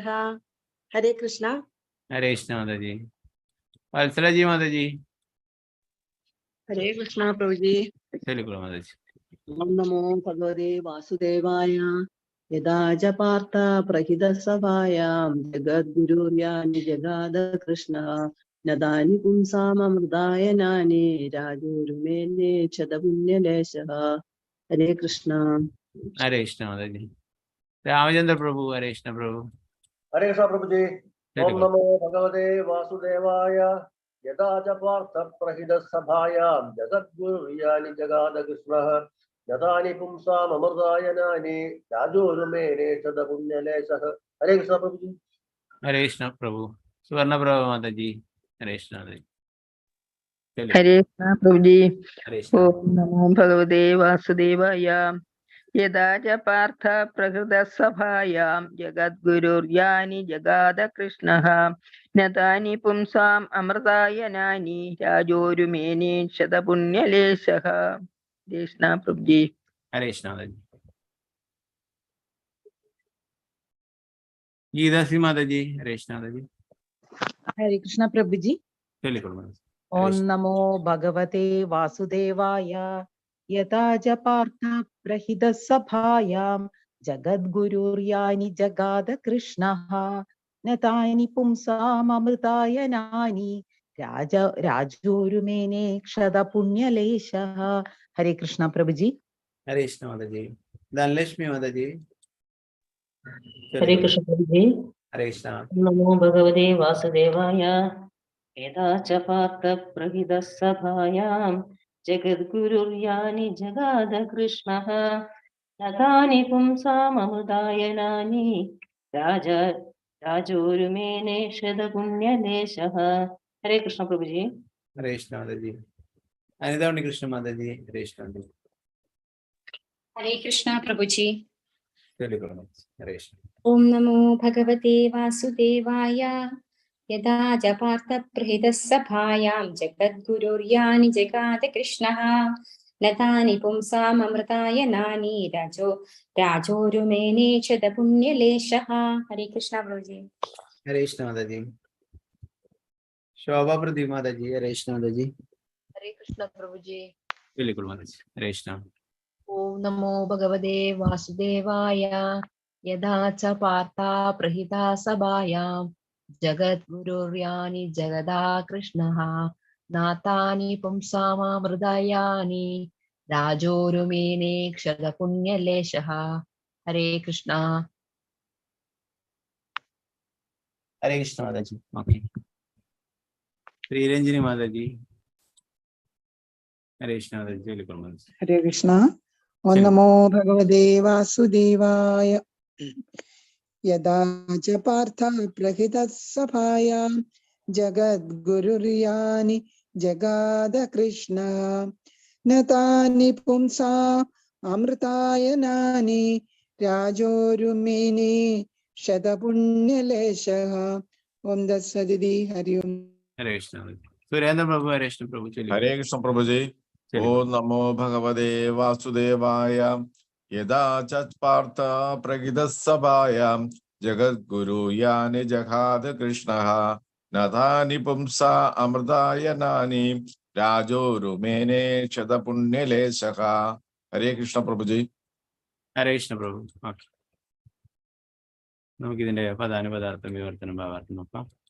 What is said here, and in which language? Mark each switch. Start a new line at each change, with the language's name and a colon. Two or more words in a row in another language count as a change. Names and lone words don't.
Hindi: हरे कृष्णा। हरे कृष्ण माता जी, वत्सला जी माता जी, हरे कृष्णा प्रभु जी। चलिए माता जी।
Sanskrit: ओम नमो भगवते वासुदेवाय। यदा च पार्थ प्रहितः सभायां जगद्गुरुर्यानि जगाद कृष्णः न तानि पुंसामृतायनानि राजोरुमेने क्षतपुण्यलेशः।
Hindi: हरे कृष्णा। हरे कृष्ण माता जी, रामचंद्र प्रभु, हरे कृष्ण प्रभु, हरे कृष्ण प्रभु जी। चलिए
Sanskrit: ओम नमो भगवते वासुदेवाय। यदा च पार्थ प्रहितः सभायां जगद्गुरुर्यानि जगाद कृष्णः न तानि पुंसामृतायनानि राजोरुमेने शतपुण्यलेशः।
Hindi: हरे कृष्ण प्रभु जी। हरे कृष्ण प्रभु, सुवर्ण प्रभु माता जी, हरे कृष्ण माता जी, चलिए हरे कृष्ण प्रभु जी। हरे कृष्ण।
Sanskrit: ओम नमो भगवते वासुदेवाय। यदा च पार्थ प्रकृतः सभायां जगद्गुरुर्यानि जगाद कृष्णः न तानि पुंसाम् अमृतायनानि राजोरुमेने क्षतपुण्यलेशः।
Hindi: कृष्ण प्रभु जी। हरे कृष्ण माता जी, गीता श्री माता जी, हरे कृष्ण माता जी, हरे कृष्ण प्रभु जी। चलिए माता जी।
Sanskrit: ओम नमो भगवते वासुदेवाय। यदा च पार्थ प्रहितः सभायां जगद्गुरुर्यानि जगाद कृष्णः न तानि पुंसामृतायनानि राजोरुमेने क्षतपुण्यलेशः।
Hindi: हरे कृष्ण प्रभु जी। हरे कृष्ण माता जी, धनलक्ष्मी माता जी, हरे कृष्ण प्रभु जी। हरे कृष्ण।
Sanskrit: नमो भगवते वासुदेवाय। यदा च पार्थ प्रहितः सभायां जगद्गुरुर्यानि जगाद कृष्णः न तानि पुंसामृतायनानि राजोरुमेने शतपुण्यलेशः।
Hindi: हरे कृष्ण प्रभु जी। हरे कृष्ण माता जी, अनिता कृष्ण माता जी, हरे कृष्ण माता जी, हरे कृष्णा प्रभु जी। चलिए हरे कृष्ण।
Sanskrit: ओम नमो भगवते वासुदेवाय। यदा च पार्थ प्रहितः सभायां जगद्गुरुर्यानि जगाद कृष्णः न तानि पुंसामृतायनानि राजोरुमेने क्षतपुण्यलेशः।
Hindi: हरे कृष्णा प्रभु जी। हरे कृष्ण माता जी, शोभा प्रदीप माता जी, हरे कृष्ण माता जी, हरे कृष्ण प्रभु जी। बिल्कुल माता जी, हरे कृष्ण।
Sanskrit: ओम नमो भगवते वासुदेवाय। यदा च पार्था प्रहिता सभायां जगद्गुरुर्यानि जगदा कृष्णः नातानि पुंसामृतायनानि राजोरुमेने क्षतपुण्यलेशः।
Hindi: हरे कृष्णा। हरे कृष्ण माता जी, ओके। श्रीरंजनी माता जी, हरे कृष्ण माता जी, बिल्कुल माता जी। हरे कृष्णा।
Sanskrit: ओम नमो भगवते वासुदेवाय। यदा च पार्थ प्रहितः सभायां जगद्गुरुर्यानि जगाद कृष्णः न तानि पुंसा अमृतायनानि राजोरुमेने शतपुण्यलेशः। ओम दत्सदिति हरि ओम।
Hindi: हरे कृष्ण माता जी, सुरेंद्र प्रभु, हरे कृष्ण प्रभु, चलिए। हरे कृष्ण प्रभु जी।
Sanskrit: ओम नमो भगवते वासुदेवाय। यदा च पार्थ प्रगितः सभायां जगद्गुरु यानि जगाद कृष्ण नथानि पुंसा अमृतायनानि राजोरुमेने क्षतपुण्यलेशः.
Malayalam: ഹരേ കൃഷ്ണ പ്രഭുജി. ഹരേ കൃഷ്ണ പ്രഭു. ഓക്കെ, നമുക്കിതിന്റെ പദാനുപദാർത്ഥം വിവർത്തനം ഭാവാർത്ഥം നോക്കാം.